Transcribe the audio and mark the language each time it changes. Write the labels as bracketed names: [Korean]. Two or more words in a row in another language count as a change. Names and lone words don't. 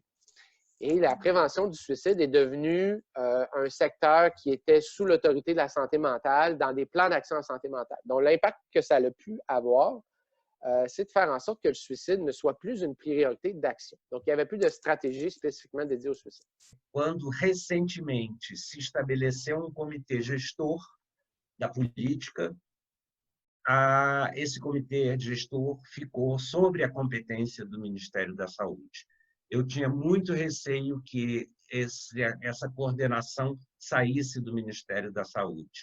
[French] Et la prévention du suicide est devenue un secteur qui était sous l'autorité de la santé mentale dans des plans d'action en santé mentale. Donc, l'impact que ça a pu avoir, c'est de faire en sorte que le suicide ne soit plus une priorité d'action. Donc, il n'y avait plus de stratégie spécifiquement dédiée au suicide. [Portuguese] Quando recentemente se estabeleceu comitê gestor da política, esse comitê gestor ficou sobre a competência do Ministério da Saúde. Eu tinha muito receio que essa coordenação saísse do Ministério da Saúde.